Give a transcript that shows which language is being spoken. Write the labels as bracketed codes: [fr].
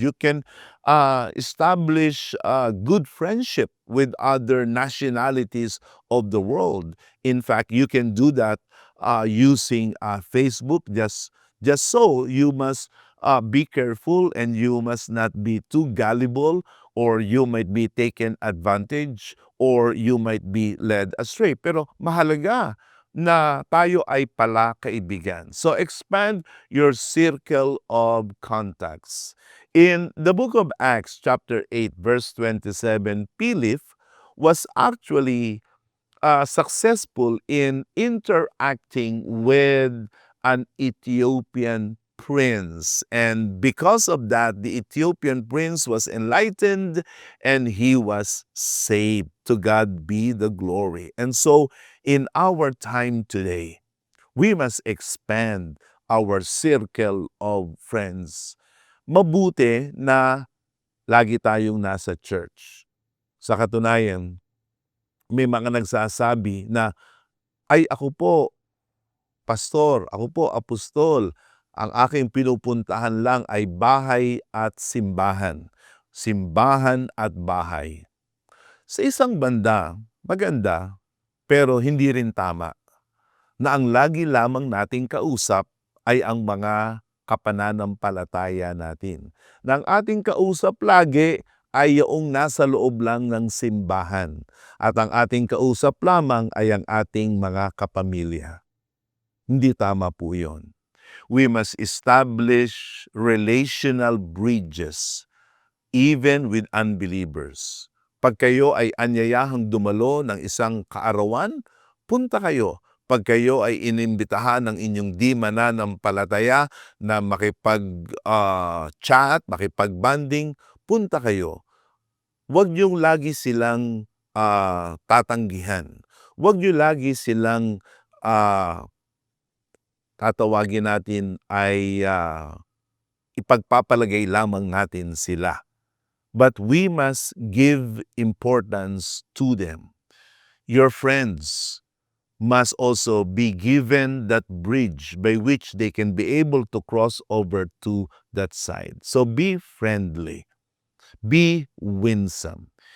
[en] You can establish good friendship with other nationalities of the world. In fact, you can do that using Facebook. Just so you must be careful and you must not be too gullible, or you might be taken advantage, or you might be led astray. [tl] Pero mahalaga na tayo ay pala kaibigan. [en] So expand your circle of contacts. In the book of Acts chapter 8 verse 27, Philip was actually successful in interacting with an Ethiopian prince. And because of that, the Ethiopian prince was enlightened and he was saved. To God be the glory. And so, in our time today, we must expand our circle of friends. [tl] Mabuti na lagi tayong nasa church. Sa katunayan, may mga nagsasabi na, ay ako po, pastor, ako po, apostol, ang aking pinupuntahan lang ay bahay at simbahan. Simbahan at bahay. Sa isang banda, maganda, pero hindi rin tama na ang lagi lamang nating kausap ay ang mga kapananampalataya natin. Na ang ating kausap lagi ay yung nasa loob lang ng simbahan. At ang ating kausap lamang ay ang ating mga kapamilya. Hindi tama po yun. [en] We must establish relational bridges even with unbelievers. [tl] Pag kayo ay anyayahang dumalo ng isang kaarawan, punta kayo. Pag kayo ay inimbitahan ng inyong di mananampalataya na makipag-chat, makipag-banding, punta kayo. Huwag niyong lagi silang tatanggihan. Huwag niyo lagi silang tatawagin natin ay ipagpapalagay lamang natin sila. [en] But we must give importance to them. Your friends must also be given that bridge by which they can be able to cross over to that side. So be friendly. Be winsome.